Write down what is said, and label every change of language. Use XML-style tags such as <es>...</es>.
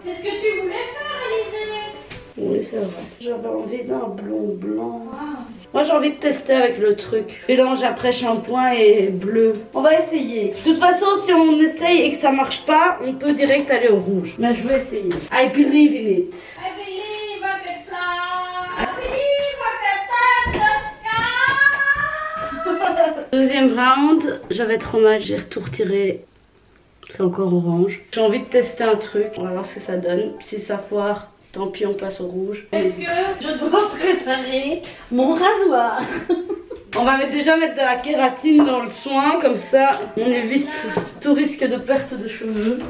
<fr>C'est ce que tu voulais faire, Alizée. Oui, c'est vrai. J'avais envie d'un blond blanc. Ah. Moi, j'ai envie de tester avec le truc. Mélange après shampoing et bleu. On va essayer. De toute façon, si on essaye et que ça marche pas, on peut direct aller au rouge. Mais je vais essayer.</fr> <en>I believe in it. I believe I can fly. I believe I can touch the sky.</en> <fr>Deuxième round, j'avais trop mal, j'ai tout retiré. C'est encore orange. J'ai envie de tester un truc. On va voir ce que ça donne. Si ça foire, tant pis, on passe au rouge. Est-ce que je dois préparer mon rasoir? On va déjà mettre de la kératine dans le soin, comme ça on évite tout risque de perte de cheveux.</fr>